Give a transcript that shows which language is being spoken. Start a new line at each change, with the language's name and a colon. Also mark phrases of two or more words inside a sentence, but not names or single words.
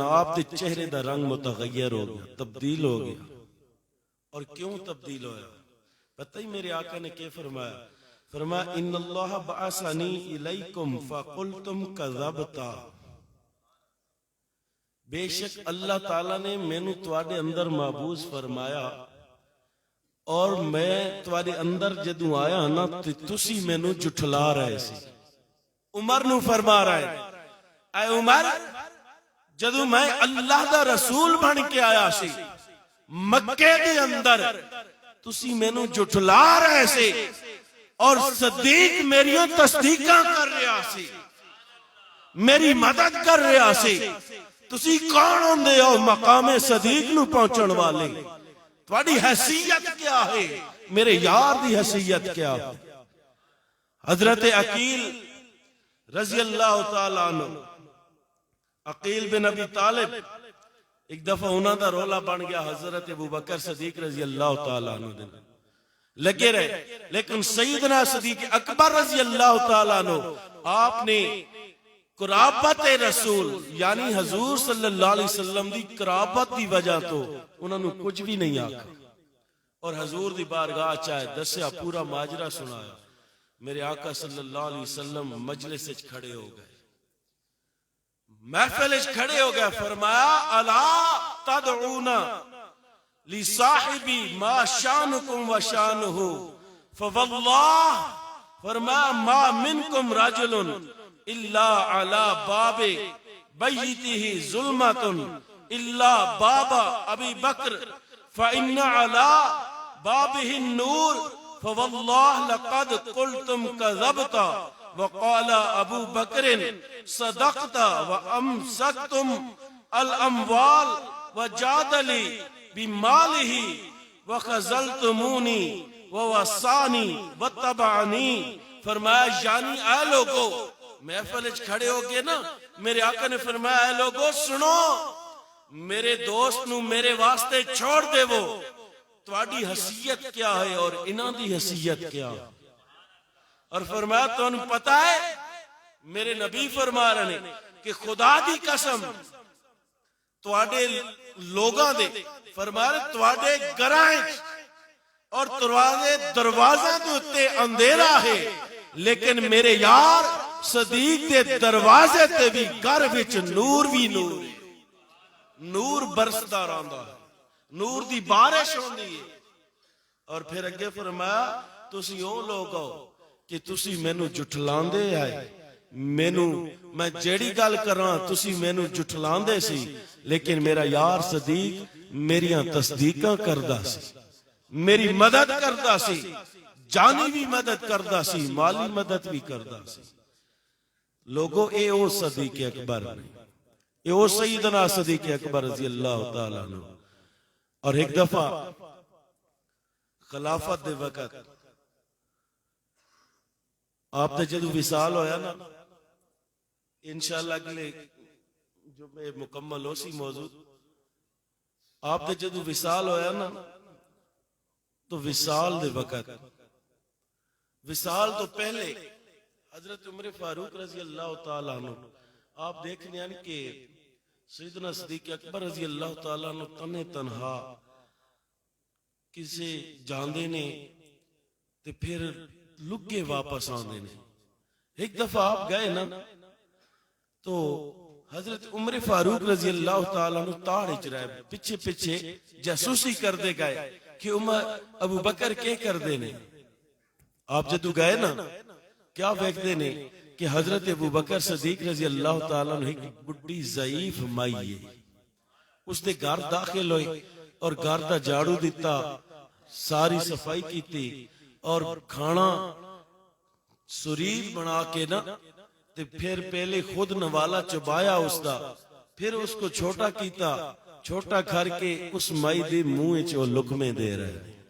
Punjabi: آپ دے چہرے دا رنگ متغیر ہو گیا, تبدیل ہو گیا. اور کیوں تبدیل ہویا پتہ ہی میرے آقا نے کیا فرمایا؟ فرمایا
Arabic: ان اللہ بعثنی الیکم فقلتم کذبتا,
Punjabi: بے شک اللہ تعالیٰ نے مینوں تواڈے اندر محبوس فرمایا اور میں تواڈے اندر جدوں آیا نا تسی مینوں جھٹلا رہے سی. عمر نو فرما رہا ہے اے عمر جدوں میں اللہ دا رسول بن کے آیا سی مکے دے اندر تسی مینوں جھٹلا رہے سے اور صدیق میریاں تصدیقاں کر رہا سی, میری مدد کر رہا سی. تسی کون ہوندے ہو مقام صدیق نو پہنچن والے؟ تواڈی حیثیت کیا ہے؟ میرے یار دی حیثیت کیا ہے؟ حضرت عقیل
Arabic: رضی اللہ تعالیٰ عنہ,
Punjabi: عقیل بن ابی طالب, ایک دفعہ انہاں دا رولا بن گیا حضرت ابو بکر صدیق
Arabic: رضی اللہ تعالیٰ عنہ
Punjabi: دے لگے رہے, لیکن سیدنا صدیق اکبر
Arabic: رضی اللہ تعالیٰ عنہ
Punjabi: آپ نے قرابت رسول یعنی حضور
Arabic: صلی اللہ علیہ وسلم
Punjabi: دی قرابت دی وجہ تو انہوں نے کچھ بھی نہیں آکھا اور حضور دی بارگاہ چاہے دسیا پورا ماجرہ سنایا. میرے آقا
Arabic: صلی اللہ علیہ وسلم
Punjabi: مجلس وچ کھڑے ہو گئے, محفل وچ کھڑے ہو گئے.
Arabic: فرمایا الا تدعون لصاحبی ما شانکم و شانہ فواللہ, فرمایا ما منکم رجل الا علی باب بیتہ ظلمۃ الا باب ابی بکر فإن علی بابہ النور فواللہ لقد قلتم کذبت وقال ابو بکر صدقت وامسکتم الاموال وجادلی بمالہ وخذلتمونی ووصانی واتبعنی.
Punjabi: فرمایا یعنی اے لوگو, محفل وچ کھڑے ہو گئے نا, میرے آقا نے فرمایا اے لوگو سنو, میرے دوست نو میرے واسطے چھوڑ دے, وہ تواڈی حیثیت کیا ہے اور انہاں دی حیثیت کیا ہے. اور فرمایا تو انہوں پتا ہے میرے نبی فرما رہے ہیں کہ خدا دی قسم تواڈے لوگاں دے, فرما رہے تواڈے گھراں اور دروازے دے اتے اندھیرا ہے, لیکن میرے یار صدیق دے دروازے تے بھی گھر وچ نور بھی نور, نور برسدا رہندا ہے, نور دی بارش ہوندی ہے. اور پھر اگے فرمایا تسی او لوگ ہو کہ تسی مینوں جھٹلاندے آئے, مینوں میں جیڑی گل کراں تسی مینوں جھٹلاندے سی, لیکن میرا یار صدیق میریاں تصدیقاں کردا سی, میری مدد کردا سی, جانی بھی مدد کردا سی, مالی مدد بھی کردا سی. لوگو اے او صدیق اکبر نہیں, اے او سیدنا صدیق اکبر
Arabic: رضی اللہ تعالیٰ عنہ.
Punjabi: اور ایک دفعہ خلافت دے وقت آپ نے جدو وصال ہویا نا, انشاءاللہ اگلے جو میں مکمل ہو سی موضوع, آپ نے جدو وصال ہویا نا تو وصال دے وقت, وصال تو پہلے حضرت عمر فاروق
Arabic: رضی اللہ تعالیٰ عنہ
Punjabi: آپ دیکھنے ہیں کہ سیدنا صدیق اکبر
Arabic: رضی اللہ تعالیٰ عنہ
Punjabi: تنے تنہا کسے جاندے نے تے پھر لگے واپس آندے نے. ایک دفعہ آپ گئے نا تو حضرت عمر فاروق
Arabic: رضی اللہ تعالیٰ عنہ
Punjabi: تاڑ اچ رہے, پچھے پچھے جاسوسی کر دے گئے کہ عمر ابو بکر کے کر دے نے. آپ جدو گئے نا کیا ویکھ دے نے کہ حضرت ابو بکر صدیق
Arabic: رضی اللہ تعالیٰ عنہ
Punjabi: ایک بڑی ضعیف مائی ہے, اس دے گھر داخل ہوئے اور گھر دا جھاڑو دیتا, ساری صفائی کیتی اور کھانا سریر بنا کے نا تے پھر پہلے خود نوالا چبایا اس دا, پھر اس کو چھوٹا کیتا چھوٹا کر کے اس مائی دے منہ چ لقمے دے رہے.